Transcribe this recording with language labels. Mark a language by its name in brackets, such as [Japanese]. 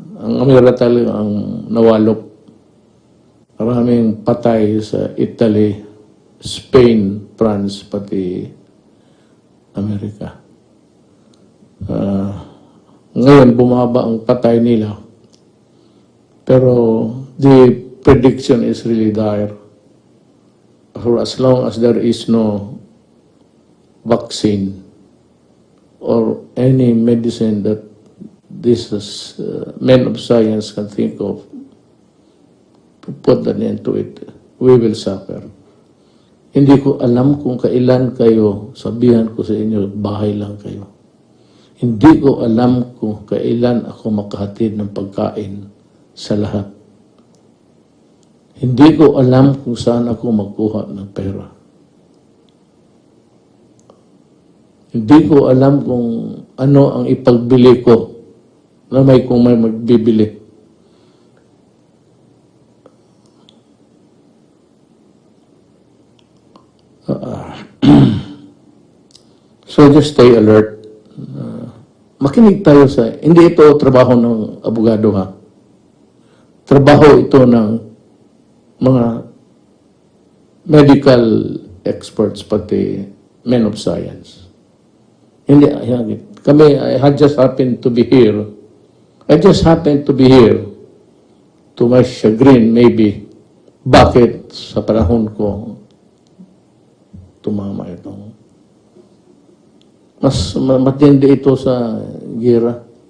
[Filipino] Ang Amerika talaga ang nawalop. Maraming patay sa Italy, Spain, France, pati Amerika. Ngayon, bumaba ang patay nila. [English] Pero the prediction is really dire. For as long as there is no vaccine or any medicine that this men of science can think of to put an end to it, we will suffer. [Filipino] Hindi ko alam kung kailan kayo, sabihan ko sa inyo, bahay lang kayo. Hindi ko alam kung kailan ako makahatid ng pagkain sa lahat. Hindi ko alam kung saan ako magkuha ng pera. Hindi ko alam kung ano ang ipagbili ko na kung may magbibili. [English] So just stay alert. [Filipino] Makinig tayo sa, hindi ito trabaho ng abogado ha. Trabaho ito ng mga medical experts pati men of science. Hindi, kami, [English] I just happened to be here. I just happened to be here to my chagrin, maybe. [Filipino] Bakit sa panahon ko tumama itong mas matindi ito sa gira.